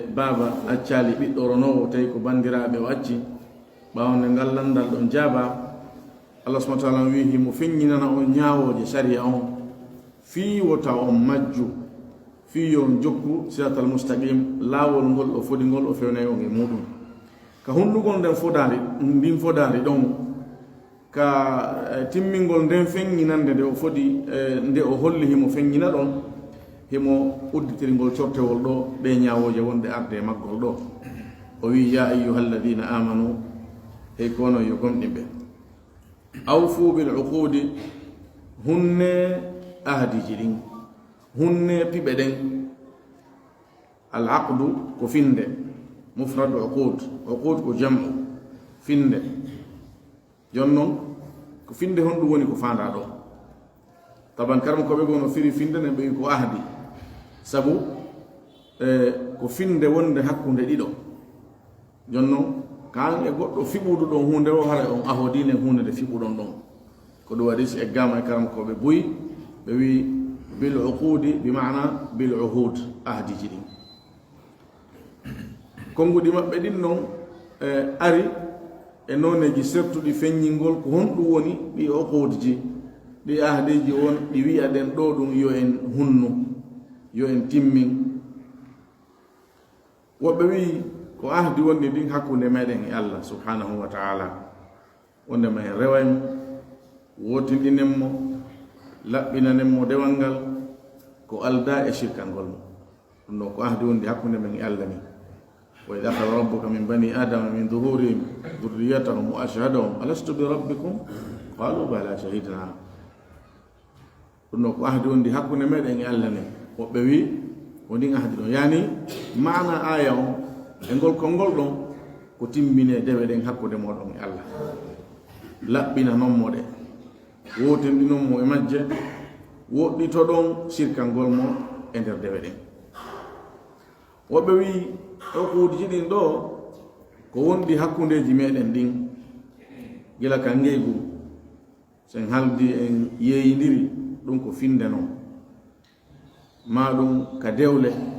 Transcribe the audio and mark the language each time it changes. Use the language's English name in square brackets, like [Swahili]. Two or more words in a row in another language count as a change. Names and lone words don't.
[Fula] baaba accali ɓiɗɗo ronowo tawi ko bandiraɓe o acci ɓaawde ngal landal ɗon jaaba Allah [Arabic] سبحانه وتعالى [Fula] wi himo feññinana on ñaawoje sharia on fii wota on majju fii yon jokku [Arabic] الصراط المستقيم [Fula] laawol ngol o fodi ngol o fewnay on e muɗum ka hundugol nden ndin fodari ɗon ka timmingol nden feññinande nde o fodi nde o holli himo feññina ɗon himo udditirgol cortewol ɗo ɓe ñaawoje wonde arde e maggol ɗo o wi [Arabic] يا أيها الذين آمنوا [Fula] hey kono yo gomɗinɓe [Arabic] أوفوا بالعقود [Fula] hunne ahdiji ɗin hunne piɓe ɗen [Arabic] العقد [Fula] ko finde mufrad uqud ko jam'u finde jonnon ko finde honɗum woni ko fanda ɗo taban karma koɓe gono firi finde ne ɓewi ko ahdi sabu ko finde wonde hakkunde ɗiɗo jonnon kan e goɗɗo fiɓuɗo ɗon hunde o hara on ahodine hunde nde fiɓuɗon ɗon ko ɗum waɗi si e gama e karama koɓe buyi ɓe wi [Arabic] بالعقود بمعنى بالعهود [Fula] ahdiji ɗin konguɗi maɓɓe ɗin noon ari e noneji sertuɗi feññingol ko honɗum woni ɗi uqudji ɗi ahdiji on ɗi wiya ɗen ɗo ɗum yo en hunnu yo en timmin woɓɓe wi ko ahdi wonni ɗin hakkunde meɗen e Allah subhanahu [Arabic] وتعالى [Fula] wonde ma en rewaymo wotinɗinen mo laɓɓinanen mo dewal ngal ko alda e shirkangol mo ɗum ɗo ko ahdi wondi hakkunde men e Allah ni [Arabic] وإذ أخذ ربك من بني آدم من ظهورهم ذريتهم وأشهدهم ألست بربكم قالوا بلى شهدنا [Fula] ɗum ɗo ko ahdi wondi hakkunde meɗen e Allah ni woɓɓe wi wondin ahdi ɗon yani mana aya o e ngol konngol ɗon ko timmine dewe ɗen hakkude moɗon e Allah laɓɓina nonmo ɗe wotinɗinon mo e majje woɗɗito ɗon sirkangol mo e nder dewe ɗen woɓɓe wi o kuudiji ɗin ɗo ko wondi hakkundeji meɗen ɗin gila ka ngeygu sen haldi en yeeyidiri ɗum ko finde noon ma ɗum ka dewle